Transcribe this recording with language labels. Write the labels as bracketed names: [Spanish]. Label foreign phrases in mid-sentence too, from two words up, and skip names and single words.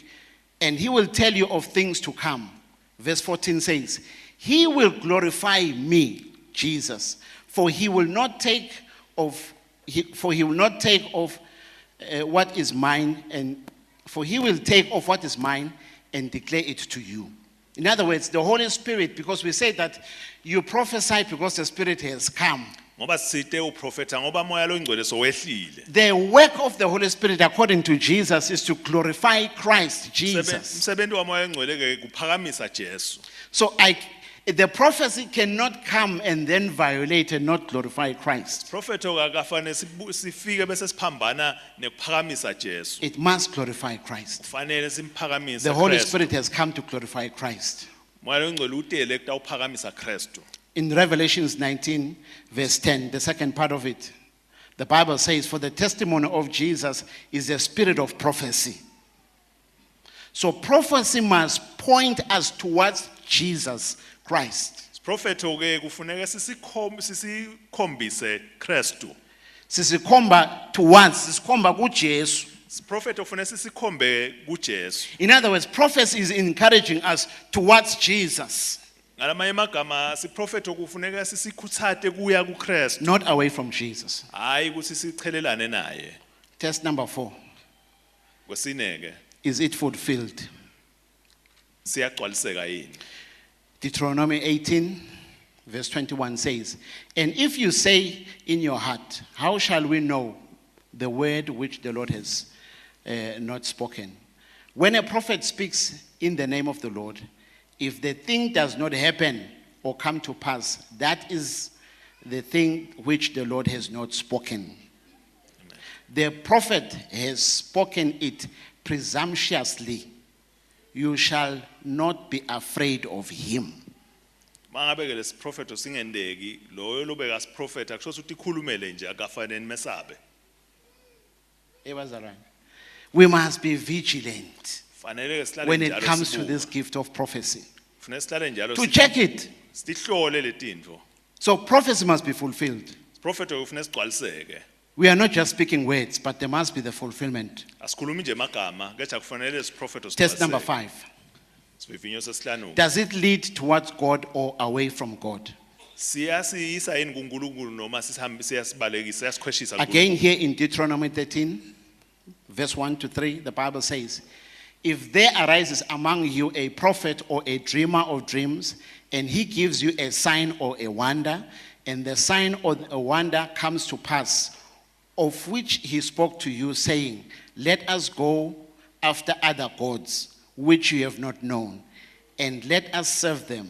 [English] And he will tell you of things to come. Verse 14 says, he will glorify me, Jesus, for he will not take of what is mine, and for he will take off what is mine and declare it to you. In other words, the Holy Spirit, because we say that you prophesy because the Spirit has come. [Swati] Ngoba sithe uprofeta ngoba moya lo ngcwele sowehlile. [English] The work of the Holy Spirit, according to Jesus, is to glorify Christ Jesus. [Swati] Umsebenzi wamoya ngcwele ke kuphakamisa Jesu. [English] So the prophecy cannot come and then violate and not glorify Christ. [Swati] Prophet akafane sifike bese siphambana nekuphakamisa Jesu. [English] It must glorify Christ. [Swati] Kufanele simphakamise [English] The Holy Christ. Spirit has come to glorify Christ. [Swati] Moya lo ngcwele utele kutawuphakamisa Kristu. [English] In Revelations 19, verse 10, the second part of it, the Bible says, for the testimony of Jesus is the spirit of prophecy. So prophecy must point us towards Jesus Christ. [Swati] Prophet ke kufuneka sisikhombise Kristu. Sisikhomba towards, sisikhomba kuJesu. Prophet ufune sisikhombe kuJesu. [English] In other words, prophecy is encouraging us towards Jesus, [Swati] Ngalamanye amagama siprofeto kufuneka sisikhuthate kuya kuKristu. [English] not away from Jesus. [Swati] Hayi ukuthi sichelelane naye. [English] Test number 4. [Swati] Kwesine ke [English] Is it fulfilled? [Swati] siyagcwaliseka yini? [English] Deuteronomy 18, verse 21 says, and if you say in your heart, how shall we know the word which the Lord has not spoken? When a prophet speaks in the name of the Lord, if the thing does not happen or come to pass, that is the thing which the Lord has not spoken. Amen. The prophet has spoken it presumptuously. You shall not be afraid of him. [Swati] Mangabe ke lesiprofeto singendeki loyo lobeka siprofeta kusho ukuthi ikhulumele nje akafanele mesabe. [English] We must be vigilant [Swati] Fanele ke sihlale [English] when it [Swati] njalo [English] comes to [Swati] sibuka. [English] this gift of prophecy. [Swati] Kufanele sihlale njalo [English] To check it. [Swati] sihlole letintfo. [English] So prophecy must be fulfilled. [Swati] Propheto kufanele sigcwaliseke. [English] We are not just speaking words, but there must be the fulfillment. [Swati] Asikhulumi nje amagama, kepha kufanele siprofeto [English] Test number [Swati] sigcwaliseke. [English] 5. [Swati] Sivivinyo sesihlanu. [English] Does it lead towards God or away from God? [Swati] Siyasiyisa yini kuNkulunkulu noma siyasibalekisa siyasikhweshisa [English] Again, here in Deuteronomy 13, verse 1 to 3, the Bible says, if there arises among you a prophet or a dreamer of dreams, and he gives you a sign or a wonder, and the sign or a wonder comes to pass, of which he spoke to you, saying, let us go after other gods, which you have not known, and let us serve them.